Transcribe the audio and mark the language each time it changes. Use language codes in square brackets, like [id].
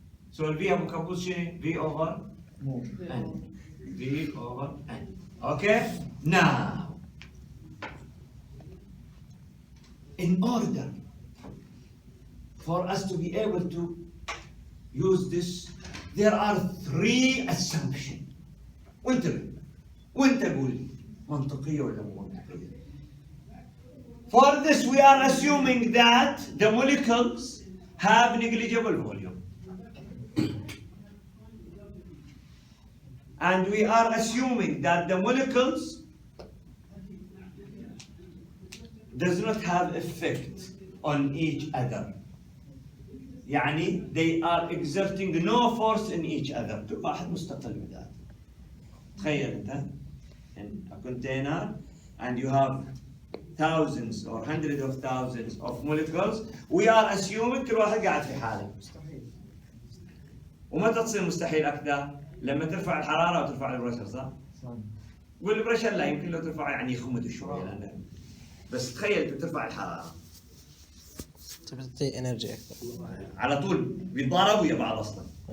[en] So V [ar] أبو كبوس شنو؟ [en] V over N. V over N. Okay? Now, in order for us to be able to use this, there are 3 assumptions. [ar] وانت قول منطقية ولا مو منطقية. [en] For this we are assuming that the molecules have negligible volume. And we are assuming that the molecules does not have effect on each other. يعني they are exerting no force in each other. [ar] كل واحد مستقل بذاته. تخيل انت. [en] in a container and you have thousands or hundreds of thousands of molecules, we are assuming [ar] كل واحد قاعد في حاله. ومتى تصير مستحيل أكثر؟ لما ترفع الحرارة وترفع البريشر، صح؟ والبريشر لا يمكن لو ترفع يعني يخمد شوية لأنه بس تخيل ترفع الحرارة تعطي انرجي اكثر على طول بيتضاربوا ويا بعض اصلا.